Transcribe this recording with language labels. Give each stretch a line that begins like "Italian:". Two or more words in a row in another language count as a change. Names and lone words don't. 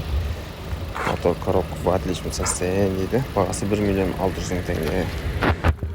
Russian: мотор коробка в отличном состоянии дейді.
Kazakh: Бағасы 1 миллион 600 мың теңге.